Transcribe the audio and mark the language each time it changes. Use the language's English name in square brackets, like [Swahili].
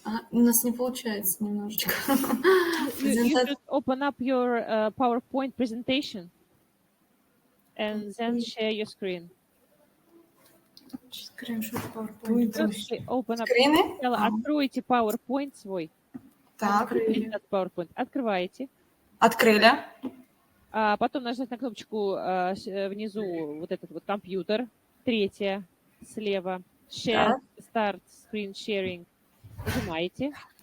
[Russian] У нас не получается немножечко. [English] You should open up your PowerPoint presentation and then share your screen. [Russian] Скриншот PowerPoint. [English] Open up. [Russian] Скрины? Откройте PowerPoint свой. Так. PowerPoint. Открываете. Открыли. Потом нажать на кнопочку внизу вот этот вот компьютер. Третья слева. Share, Start Screen Sharing. Нажимаете.